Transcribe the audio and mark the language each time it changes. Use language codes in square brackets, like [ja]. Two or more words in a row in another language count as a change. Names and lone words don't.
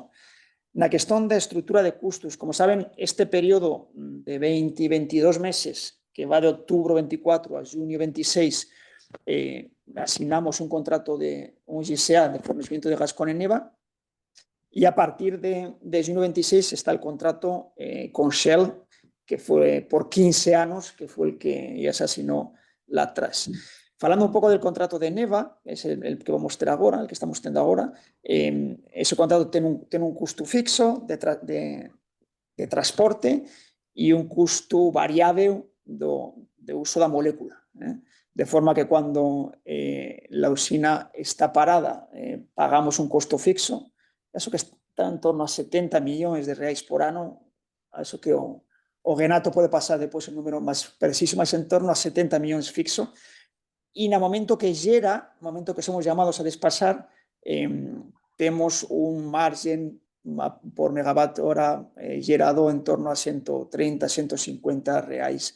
[es] La cuestión de estructura de costos, como saben, este periodo de 20 y 22 meses, que va de octubre 24 a junio 26, asignamos un contrato de un GCA de fornecimiento de gas con Eneva, y a partir de junio 26 está el contrato con Shell, que fue por 15 años, que fue el que ya se asignó la atrás. [pt] Falando un pouco [es] del contrato de Eneva, es el que [pt] vamos ter agora, [es] el que [pt] estamos tendo agora, ese contrato ten un custo fixo de transporte e un custo variável uso da molécula. [es] De forma que cuando la usina está parada, pagamos un costo fixo, eso que está en torno a 70 millones de reais por ano, a eso que o Renato puede pasar después el número más preciso, más en torno a 70 millones fixo, y en el momento que llega, el momento que somos llamados a despasar, tenemos un margen por megawatt hora gerado en torno a 130, 150 reais.